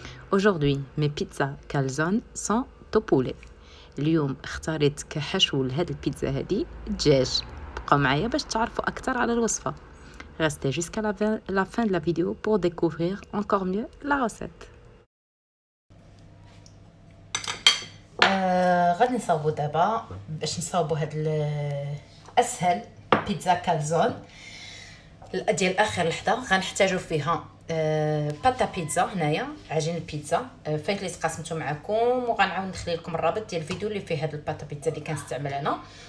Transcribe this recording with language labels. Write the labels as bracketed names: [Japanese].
[French] Aujourd'hui, mes pizzas calzone sont au poulet. [Arabic] اليوم اختاريت كحشو لهاد البيتزا هادي دجاج. بقاو معايا باش تعرفوا اكثر على الوصفه. [French] Restez jusqu'à la fin de la vidéo pour découvrir encore mieux la recette. [Arabic] غادي نصاوبو دابا باش نصاوبو هاد اسهل بيتزا كالزون ديال اخر لحظه. غنحتاجو فيها باتا بيتزا، هنايا عجين البيتزا فايت اللي تقاسمته معكم، وغنعاود نخلي لكم الرابط ديال الفيديو اللي فيه هاد الباتا بيتزا اللي كنستعمل انا.